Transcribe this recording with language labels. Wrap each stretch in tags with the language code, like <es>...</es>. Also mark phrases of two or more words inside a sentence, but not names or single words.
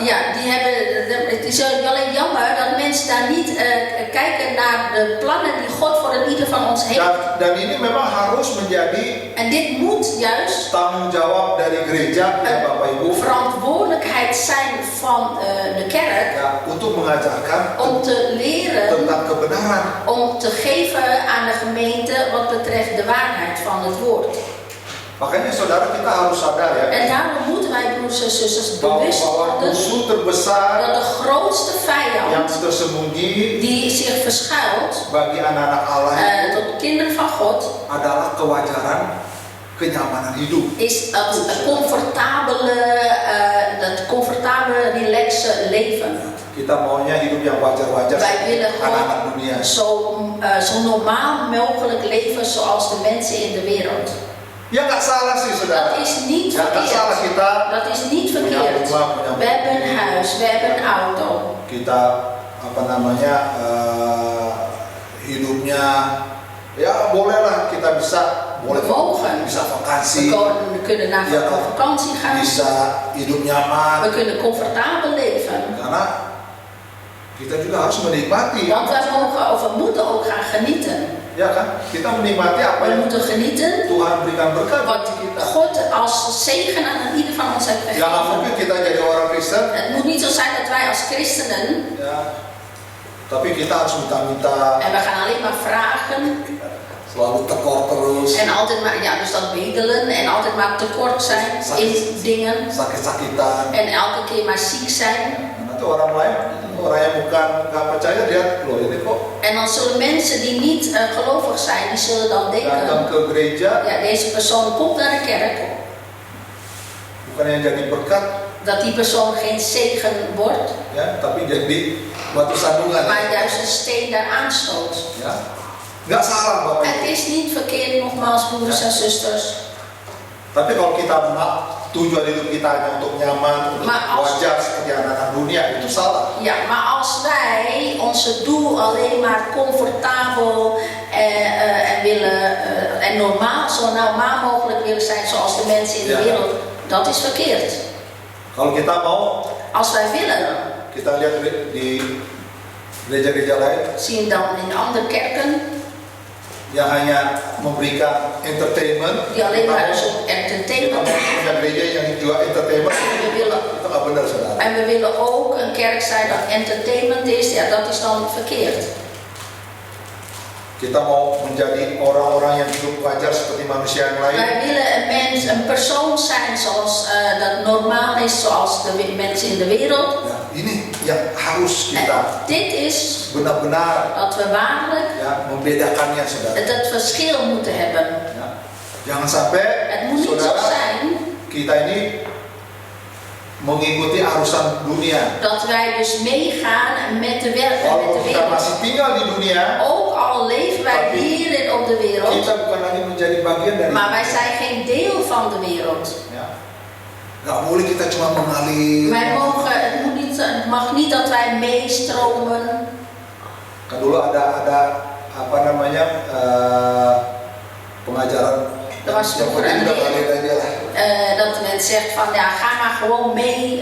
<nl>ja, het is alleen jammer dat mensen daar niet kijken naar de plannen die God voor een ieder van ons heeft.</nl> <id>Dan ini memang harus menjadi</id> <nl>En dit moet juist</nl> <id>tanggung jawab dari gereja ya Bapak Ibu</id> <nl>verantwoordelijkheid zijn van de kerk</nl> <id>ya, untuk mengajarkan</id> <nl>om te leren,</nl> <id>tentang kebenaran.</id> <nl>om te geven aan de gemeente wat betreft de waarheid van het woord.</nl> <id>Makanya saudara kita harus sadar ya</id> <nl>En daarom moeten wij broers en zusters bewust</nl> <id>bahwa</id> <nl>worden</nl> <id>musuh terbesar</id> <nl>dat de grootste</nl> <id>yang</id> <nl>vijand</nl> <id>tersembunyi</id> <nl>die zich verschuilt</nl> <id>bagi anak-anak Allah itu</id> <nl>tot kinderen van God</nl> <id>adalah kewajaran, kenyamanan hidup.</id> <nl>is dat comfortabele, relaxe leven.</nl> <id>Kita maunya hidup yang wajar-wajar</id> <nl>Wij willen</nl> <id>anak-anak</id> <nl>gewoon</nl> <id>dunia.</id> <nl>zo normaal mogelijk leven zoals de mensen in de wereld.</nl> <id>Ya nggak salah sih saudara.</id> <nl>Dat is niet</nl> <id>Ya nggak salah</id> <nl>verkeerd.</nl> <id>kita</id> <nl>Dat is niet verkeerd. We hebben een huis, we hebben een auto.</nl> <id>Kita hidupnya ya bolehlah kita boleh</id> <nl>Mogen.</nl> <id>bisa vakansi,</id> <nl>We kunnen naar Ja. vakantie gaan.</nl> <id>bisa hidup nyaman</id> <nl>We kunnen comfortabel leven.</nl> <id>karena kita juga harus menikmati</id> <nl>Want we moeten ook gaan genieten.</nl> <id>ya kan, kita menikmati apa</id> <nl>We</nl> <id>yang</id> <nl>moeten genieten</nl> <id>Tuhan berikan berkat</id> <nl>wat</nl> <id>bagi kita.</id> <nl>God als zegen aan ieder van ons heeft</nl> <id>Ya nggak</id> <nl>gegeven.</nl> <id>mungkin kita jadi orang Kristen</id> <nl>Het moet niet zo zijn dat wij als christenen,</nl> <id>ya, tapi kita harus minta-minta,</id> <nl>en we gaan alleen maar vragen,</nl> <id>selalu tekor terus,</id> <nl>en altijd maar, ja, dus dat bedelen, en altijd maar tekort zijn in dingen,</nl> <id>sakit-sakitan.</id> <nl>en elke keer maar ziek zijn.</nl> <id>Nanti orang lain, orang yang bukan nggak percaya lihat loh ini kok</id> <nl>En dan zullen mensen die niet gelovig zijn, die zullen dan</nl> <id>datang</id> <nl>denken,</nl> <id>ke gereja</id> <nl>ja, deze persoon komt naar de kerk,</nl> <id>bukan yang jadi berkat</id> <nl>dat die persoon geen zegen wordt,</nl> <id>ya, tapi jadi batu sandungan.</id> <nl>maar juist een steen daar aanstoot.</nl> <id>Ya, nggak salah Bapak</id> <nl>Het</nl> <id>Ibu.</id> <nl>is niet verkeerd, nogmaals, broeders en zusters.</nl> <id>Tapi kalau kita tujuan hidup kita hanya untuk nyaman, untuk</id> <nl>Maar als-</nl> <id>wajar seperti anak-anak dunia, itu salah.</id> <nl>Ja, maar als wij onze doel alleen maar comfortabel en normaal, zo normaal mogelijk willen zijn zoals de mensen in de Ja. wereld, dat is verkeerd.</nl> <id>Kalau kita mau,</id> <nl>Als wij willen,</nl> <id>kita lihat di gereja-gereja lain</id> <nl>zien dan in andere kerken</nl> <id>yang hanya memberikan entertainment,</id> <nl>die alleen maar</nl> <id>kita</id> <nl>zo'n</nl> <id>mau</id> <nl>entertainment</nl> <id>punya gereja yang jual entertainment,</id> <nl>we willen.</nl> <id>itu nggak benar saudara.</id> <nl>En we willen ook een kerk zijn dat entertainment is, ja, dat is dan verkeerd.</nl> <id>Kita mau menjadi orang-orang yang hidup wajar seperti manusia yang lain.</id> <nl>Wij willen een persoon zijn zoals dat normaal is, zoals de mensen in de wereld.</nl> <id>Ya, ini yang harus</id> <nl>En</nl> <id>kita</id> <nl>dit is</nl> <id>benar-benar</id> <nl>dat we waarlijk</nl> <id>ya membedakannya saudara.</id> <nl>het verschil moeten hebben.</nl> <id>Ya. Jangan sampai</id> <nl>Het moet niet zo</nl> <id>saudara</id> <nl>zijn</nl> <id>kita ini mengikuti arusan dunia.</id> <nl>dat wij dus meegaan met de</nl> <id>Walaupun kita</id> <nl>wereld.</nl> <id>masih tinggal di dunia,</id> <nl>Ook al leven wij hier op de wereld,</nl> <id>kita bukan lagi menjadi bagian dari.</id> <nl>maar wij zijn geen deel van de wereld.</nl> <id>Ya. Nggak boleh kita cuma mengalir.</id> <nl>Het mag niet dat wij meestromen.</nl> <id>Kan dulu ada apa namanya pengajaran</id> <nl>Er was</nl> <id>yang</id> <nl>vroeger</nl> <id>penting</id> <nl>een</nl> <id>udah ngalir aja lah.</id> <nl>Dat men zegt van ja, ga maar gewoon mee.</nl>